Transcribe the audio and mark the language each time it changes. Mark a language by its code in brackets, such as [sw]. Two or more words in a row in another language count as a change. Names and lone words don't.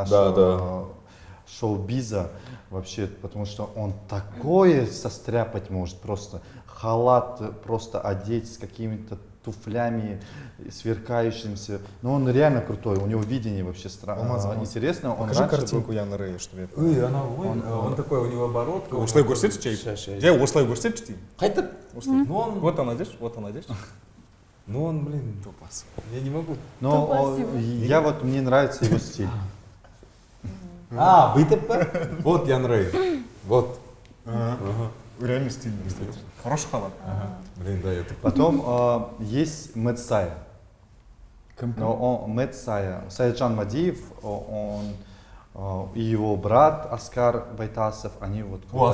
[ru] нашего шоу-биза вообще, потому что он такое состряпать может просто. Халат просто одеть с какими-то туфлями сверкающимися. Но он реально крутой, у него видение вообще интересное. Он Покажи раньше был- картинку Яна Рэя, чтобы я понял. он такой, у него оборотка. [kk] Осылай көрсетші жай. Жай осылай көрсетші деймін. Қайтып? [ru] Ну он, Вот она здесь, вот она здесь. ну он, блин, тупас. Я не могу. Но Спасибо. мне нравится его стиль. [kk] Бүйтіп па? [ru] Вот Ян Рэй. Вот. Реально стильно, кстати. Хороший халат. Блин, да, это. Потом есть Мэт Сая. Но Мэт Сая, Саяджан Мадиев, он и его брат Аскар Байтасов, они вот круто